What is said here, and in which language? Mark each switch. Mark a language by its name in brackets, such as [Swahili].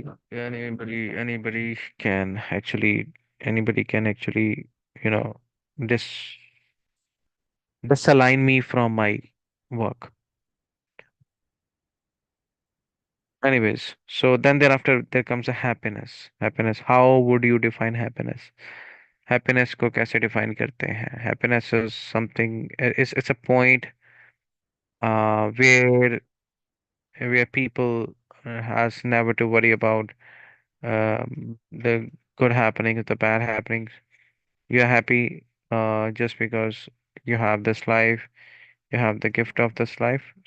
[English] Anybody can actually, anybody can actually, you know, dis disalign me from my work. Anyways, so then thereafter there comes a happiness. Happiness. How would you define happiness? [Hindi] Happiness को कैसे define करते हैं? [English] Happiness is something. It's a point where people has never to worry about the good happenings, the bad happenings. You're happy just because you have this life, you have the gift of this life.